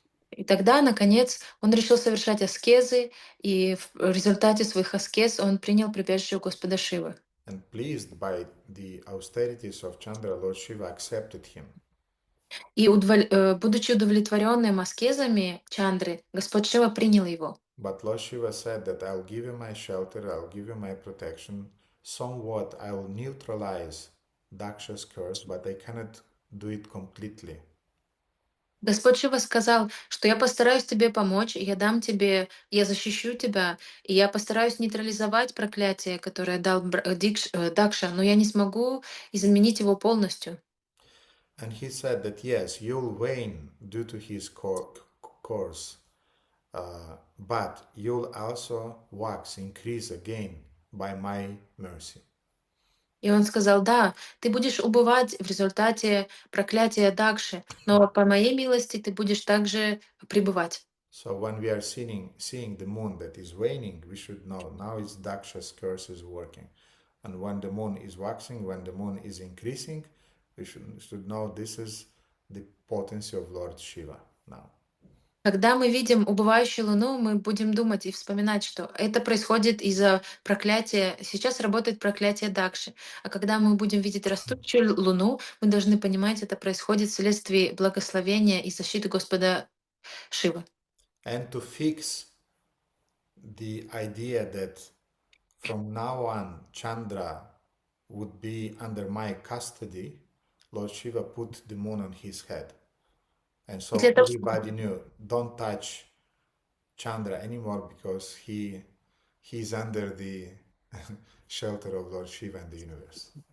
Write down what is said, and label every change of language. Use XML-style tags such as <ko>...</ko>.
<ru>И тогда, наконец, он решил совершать аскезы, и в результате своих аскез он принял прибежище у Господа Шивы.</ru> <en>And pleased by the austerities of Chandra, Lord Shiva accepted him.</en> <ru>И будучи удовлетворенным аскезами Чандры, Господь Шива принял его.</ru> <en>But Lord Shiva said that I'll give you my shelter, I'll give you my protection. Somewhat I'll neutralize Daksha's curse, but I cannot do it completely.</en> <ru>Господь Шива сказал, что я постараюсь тебе помочь, и я защищу тебя, и я постараюсь нейтрализовать проклятие, которое дал Дакша, но я не смогу изменить его полностью.</ru> <en>And he said that yes, you'll wane due to his course, but you'll also wax, increase again by my mercy.</en> <ru>И он сказал, да, ты будешь убывать в результате проклятия Дакши, но по моей милости ты будешь также пребывать.</ru> <en>So when we are seeing the moon that is waning, we should know now it's Daksha's curse is working. And when the moon is waxing, when the moon is increasing, we should know this is the potency of Lord Shiva now.</en> <ru>Когда мы видим убывающую Луну, мы будем думать и вспоминать, что это происходит из-за проклятия. Сейчас работает проклятие Дакши. А когда мы будем видеть растущую Луну, мы должны понимать, это происходит вследствие благословения и защиты Господа Шивы.</ru> <en>And to fix the idea that from now on Chandra would be under my custody, Lord Shiva put the moon on his head. And</en> <ru>И для</ru> <en>so</en> <ru>того,</ru> <en>everybody knew, don't touch Chandra anymore because he's under the shelter of Lord Shiva and the universe.</en>